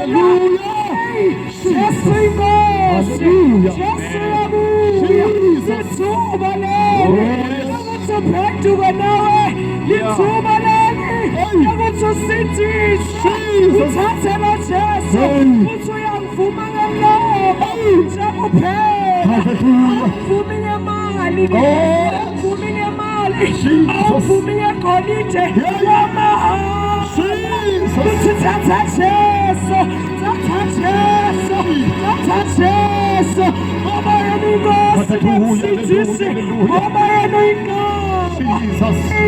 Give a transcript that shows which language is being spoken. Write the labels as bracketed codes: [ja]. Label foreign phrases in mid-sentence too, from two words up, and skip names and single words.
[zu] Jesu inkosi, Jesu yabuya, lithuba leli lokuthi uphenduke nawe, lithuba leli lokuthi usindiswe, uthathela Jesu uthi uyangivuma ngeloba njengophela, awuvumi ngemali, awuvumi ngemali, awuvumi ngegolide lamahhala, uthi thatha Jesu, thatha Jesu, thatha Jesu, ngoba yena inkosi nomsindisi, ngoba yena inkosi.